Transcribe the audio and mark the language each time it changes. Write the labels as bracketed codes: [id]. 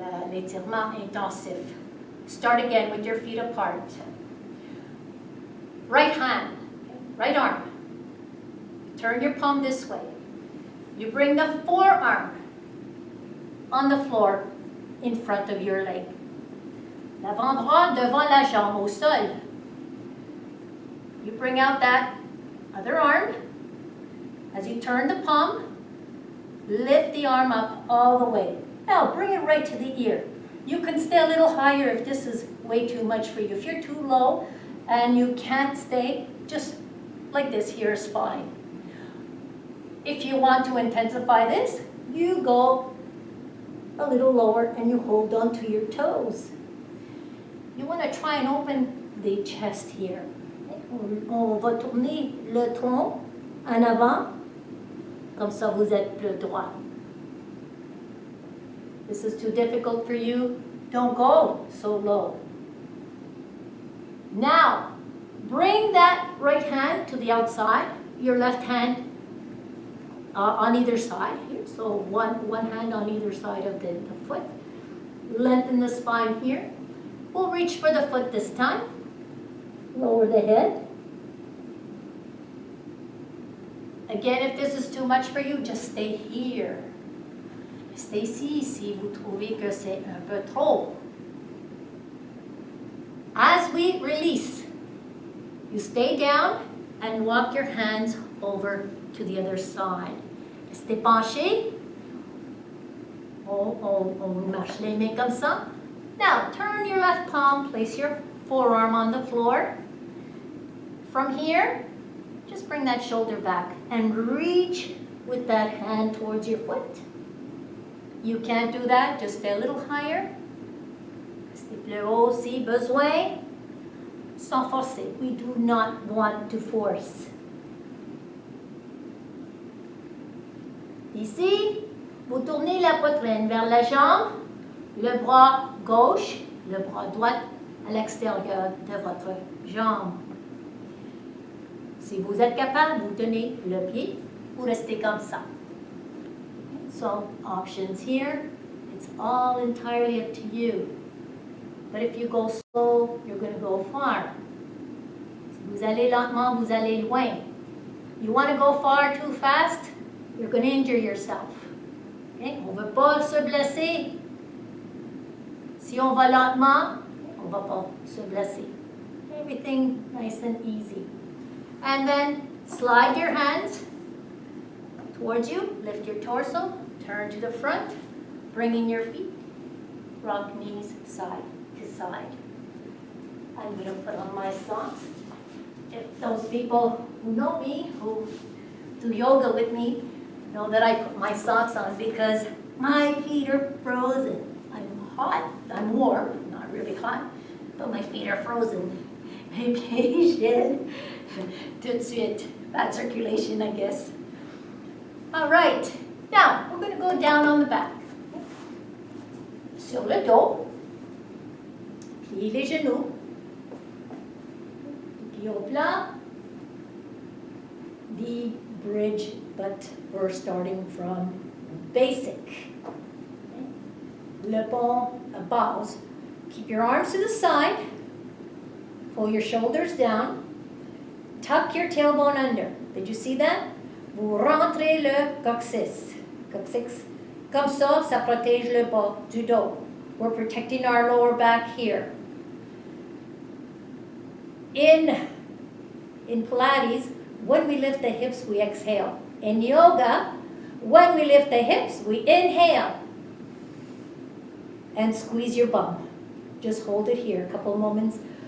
[fr] L'étirement intensif. [en] Start again with your feet apart. Right hand, right arm. Turn your palm this way. You bring the forearm on the floor in front of your leg. [fr] L'avant-bras devant la jambe au sol. [en] You bring out that other arm. As you turn the palm, lift the arm up all the way. Now bring it right to the ear. You can stay a little higher if this is way too much for you. If you're too low and you can't stay, just like this here is fine. If you want to intensify this, you go a little lower and you hold on to your toes. You want to try and open the chest here. [fr] On va tourner le tronc en avant, comme ça vous êtes plus droit. [en] This is too difficult for you, don't go so low. Now, bring that right hand to the outside, your left hand on either side here. So one hand on either side of the foot. Lengthen the spine here. We'll reach for the foot this time. Lower the head. Again, if this is too much for you, just stay here. [fr] Restez ici si vous trouvez que c'est un peu trop. [en] As we release, you stay down and walk your hands over to the other side. [fr] Restez penché. On marche les mains comme ça. [en] Now, turn your left palm, place your forearm on the floor. From here, just bring that shoulder back and reach with that hand towards your foot. You can't do that, just stay a little higher. [fr] Restez plus haut si besoin. Sans forcer. [en] We do not want to force. [fr] Ici, vous tournez la poitrine vers la jambe, le bras gauche, le bras droit à l'extérieur de votre jambe. Si vous êtes capable, vous tenez le pied, vous restez comme ça. [en] So, options here, it's all entirely up to you. But if you go slow, you're going to go far. [fr] Si vous allez lentement, vous allez loin. [en] You want to go far too fast, you're going to injure yourself. Okay? [fr] On ne veut pas se blesser. Si on va lentement, on ne va pas se blesser. [en] Everything nice and easy. And then slide your hands towards you, lift your torso, turn to the front, bring in your feet, rock knees side to side. I'm going to put on my socks. If those people who know me, who do yoga with me, know that I put my socks on because my feet are frozen. I'm hot, I'm warm, not really hot, but my feet are frozen. [fr] Mes pieds gèlent tout de suite. [en] Bad circulation, I guess. All right, now we're going to go down on the back. [fr] Sur le dos, pliez les genoux, pieds au plat, [en] the bridge, but we're starting from basic. [fr] Le pont à base. [en] Keep your arms to the side, pull your shoulders down, tuck your tailbone under. Did you see that? [fr] Vous rentrez le coccyx. Comme ça, ça protège le bas du dos. [en] We're protecting our lower back here. In Pilates, when we lift the hips, we exhale. In yoga, when we lift the hips, we inhale. And squeeze your bum. Just hold it here a couple moments.